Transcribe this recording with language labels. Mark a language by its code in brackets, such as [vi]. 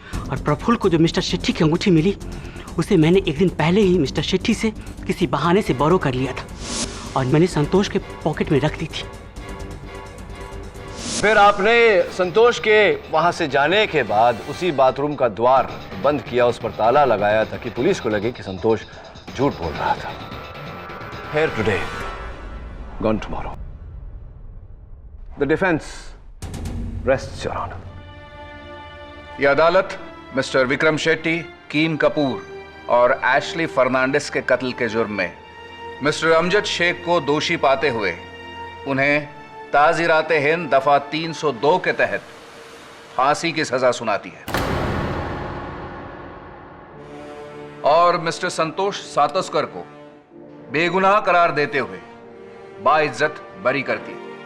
[hi] और प्रफुल्ल को जो मिस्टर शेट्टी की अंगूठी मिली, उसे मैंने एक दिन पहले ही मिस्टर शेट्टी से किसी बहाने से बोरो कर लिया था और मैंने संतोष के पॉकेट में रख दी थी। फिर आपने संतोष के वहां से जाने के बाद उसी बाथरूम का द्वार बंद किया, उस पर ताला लगाया ताकि पुलिस को लगे कि संतोष झूठ बोल रहा था। [en] Here today, gone tomorrow. The defense rests, Your Honor. [hi] यह अदालत मिस्टर विक्रम शेट्टी, कीन कपूर और एशली फर्नांडिस के कत्ल के जुर्म में मिस्टर अमजद शेख को दोषी पाते हुए उन्हें ताज़ीराते हिंद दफा 302 के तहत फांसी की सजा सुनाती है और मिस्टर संतोष सातोस्कर को बेगुनाह करार देते हुए बाइज्जत बरी करती है।